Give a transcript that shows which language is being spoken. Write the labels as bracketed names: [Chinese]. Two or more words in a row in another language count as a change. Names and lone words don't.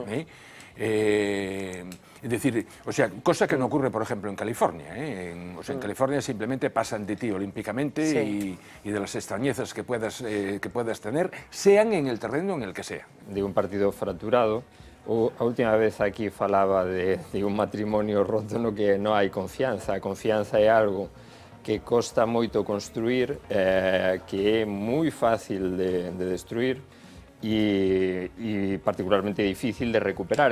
[Spanish] Es decir, cosa que no ocurre, por ejemplo, en California. En California simplemente pasan de ti olímpicamente, sí, y de las extrañezas que puedas tener, sean en el terreno en el que sea. De un partido fracturado. [Galician] A última vez aquí falaba de un matrimonio roto no que non hai confianza. A confianza é algo que costa moito construir, que é moi fácil de destruir, e particularmente difícil de recuperar.